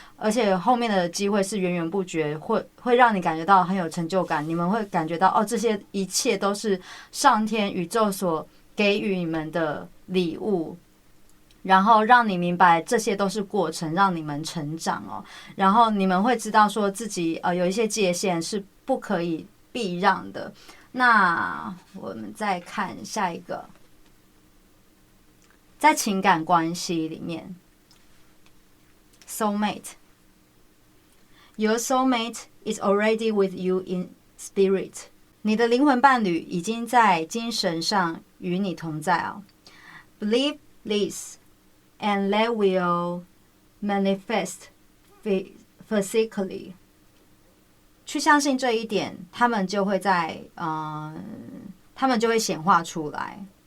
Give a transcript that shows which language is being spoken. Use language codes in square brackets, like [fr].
[zh] 而且后面的机会是源源不绝，会让你感觉到很有成就感。你们会感觉到这些一切都是上天宇宙所给予你们的礼物。然后让你明白这些都是过程，让你们成长哦。然后你们会知道说自己有一些界限是不可以避让的。那我们再看下一个，在情感关系里面 ，soulmate， [en] your soulmate is already with you in spirit。 [zh] 你的灵魂伴侣已经在精神上与你同在哦。 [en] Believe this。And that will manifest physically。 [zh] 去相信这一点，他们就会显化出来。